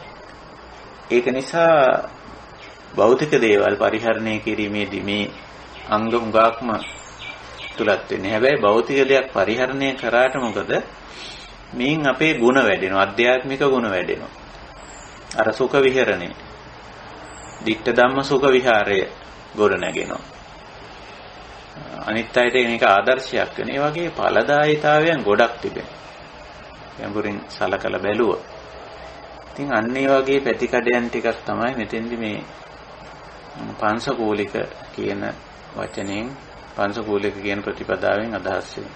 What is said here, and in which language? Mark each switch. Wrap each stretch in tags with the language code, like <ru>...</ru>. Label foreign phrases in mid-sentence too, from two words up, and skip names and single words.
<si>ඒක නිසා භෞතික දේවල් පරිහරණය කිරීමේදී මේ අංග හුඟක්ම තුලත් වෙන්නේ. හැබැයි භෞතික දෙයක් පරිහරණය කරාට මොකද? මේන් අපේ ಗುಣ වැඩෙනවා. ආධ්‍යාත්මික ಗುಣ වැඩෙනවා. අර සුඛ විහරණේ.</si> <pi>ditta dhamma sukha vihāraya</pi> <si>ගොඩ නැගෙනවා. අනිත් අයට මේක ආදර්ශයක් වෙන. ඒ වගේ ඵලදායීතාවයන් ගොඩක් තිබෙනවා. ගැඹුරින් සලකලා බැලුවා. ඉතින් අන්න ඒ වගේ පැතිකඩයන් ටිකක් තමයි මෙතෙන්දි මේ පංශකූලික කියන වචනයෙන් පංශකූලික කියන ප්‍රතිපදාවෙන් අදහස් වෙන්නේ.</si>